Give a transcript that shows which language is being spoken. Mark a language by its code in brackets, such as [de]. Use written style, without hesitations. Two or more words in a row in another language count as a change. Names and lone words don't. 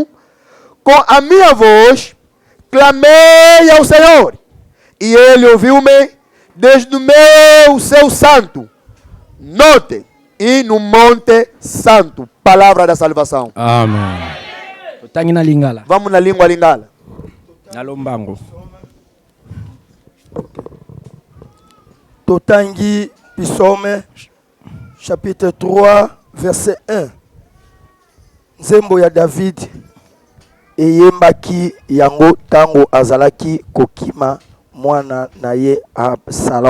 [pt] Com a minha voz clamei ao Senhor, e ele ouviu-me desde o meu seu santo. Note, e no monte santo. Palavra da salvação. Amém. Vamos na língua lingala. [ln] Totangi Psaume, chapitre 3, verset 1. Nzembo ya David eyembaki yango tango azalaki kokima mwana na ye Absalom.